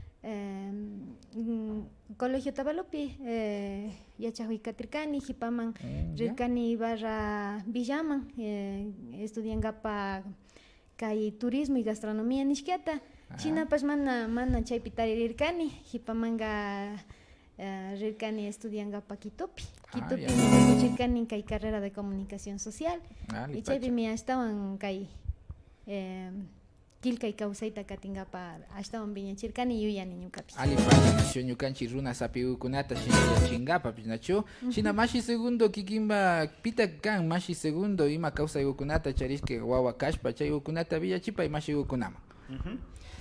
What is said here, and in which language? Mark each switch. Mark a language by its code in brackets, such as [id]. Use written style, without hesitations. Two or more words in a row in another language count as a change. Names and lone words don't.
[qu] Colegio Tavalopi yachakuykatirkani hipaman rirkani barra Villaman estudiankapa kay [es] turismo y gastronomía [qu] nishkata shinapas mana chaypi taririrkani hipamanga rirkani estudiankapa Quitopi kuchirkani kay [es] carrera de comunicación social [qu] y chaypimi ashtawan kay kilkay kawsayta katingapa ashtawan viñachirkani yuyani ñukapi. Ali pacha nachu ñukanchi runa sapigukunata chingapa nachu. Shina mashi segundo kikimba pita kan mashi segundo ima kawsaygukunata charishke wawa kashpa chaygukunata villachipay mashigukunama.